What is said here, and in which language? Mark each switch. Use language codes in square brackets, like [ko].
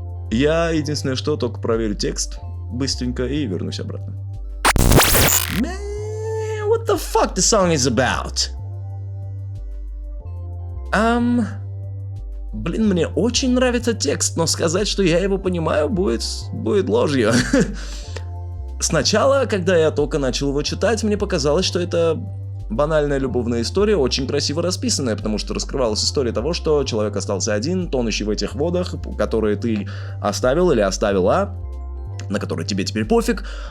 [ru] Я единственное, что только проверю текст быстренько и вернусь обратно. [en] Man, what the fuck the song is about? [ru] Блин, мне очень нравится текст, но сказать, что я его понимаю, будет ложью. Сначала, когда я только начал его читать, мне показалось, что это банальная любовная история, очень красиво расписанная, потому что раскрывалась история того, что человек остался один, тонущий в этих водах, которые ты оставил или оставила, на которые тебе теперь пофиг.